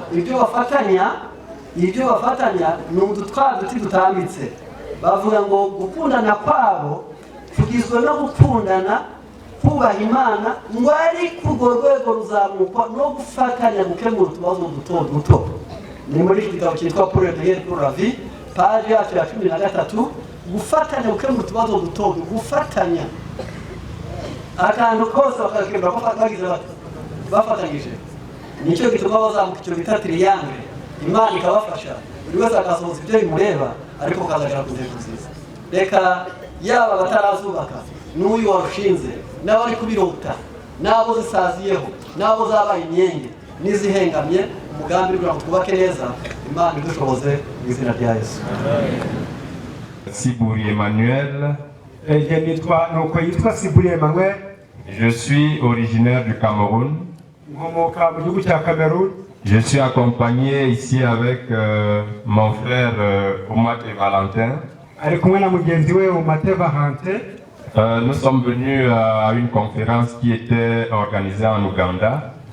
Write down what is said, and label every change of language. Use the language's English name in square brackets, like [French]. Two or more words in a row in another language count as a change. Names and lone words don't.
[Kinyarwanda] Ibyo bafatanya ni duti dutambitse. Bavuga ngo gukundana kwabo kugizwe no gukundana, kubaha Imana, ngo ari ku rwego ruzamukwa no gufatanya gukemura utubazo duto duto. Ni muri iki gitabo cyitwa Pour la vie, page yacu ya 13, gufatanya gukemura utubazo duto, gufatanya akantu kose bakakemura ko bagize bafatanyije. Nicyo gituma bazamuka icyo bita triangle. Imana ikabafasha, buri wese akasohoza ibyo bimureba, ariko kazagera ku ntego nziza. Reka yaba batarazubaka n'uyu warushinze, n'abari kubirota, n'abo zisaziyeho, n'abo zabaye imyenge n'izihengamye, umugambi kugira ngo twubake neza, Imana idushoboze mu izina rya Yesu. [French] Siburi Emmanuel. Je suis originaire du Cameroun. Je suis accompagné ici avec mon frère Omar et Valentin. Nous sommes venus à une conférence qui était organisée en Ouganda.